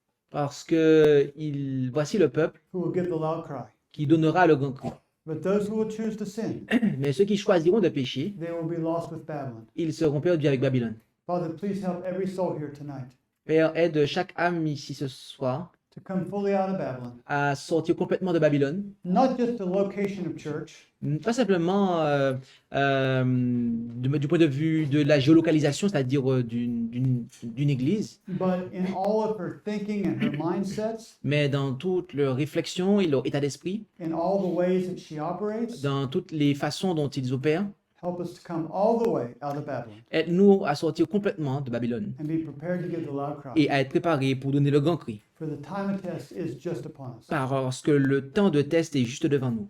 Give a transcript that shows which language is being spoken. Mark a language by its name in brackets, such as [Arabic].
[French] Parce que voici le peuple [English] who will give the loud cry. [French] qui donnera le grand cri. [English] But those who will choose to sin, [French] Mais ceux qui choisiront de pécher, [English] they will be lost with Babylon. [French] ils seront perdus avec Babylone. [English] Father, please help every soul here tonight [French] Père, aide chaque âme ici ce soir [English] to come fully out of Babylon. [French] à sortir complètement de Babylone. [English] Not just the location of church, [French] Pas simplement du point de vue de la géolocalisation, c'est-à-dire d'une église, [English] but in all of her thinking and her mindsets, [French] mais dans toute leur réflexion et leur état d'esprit, [English] in all the ways that she operates. [French] dans toutes les façons dont ils opèrent. [English] Help us to come all the way out of Babylon [French] Aide-nous à sortir complètement de Babylone [English] and be prepared to give the loud cry. [French] et à être préparés pour donner le grand cri, [English] For the time of test is just upon us. [French] parce que le temps de test est juste devant nous.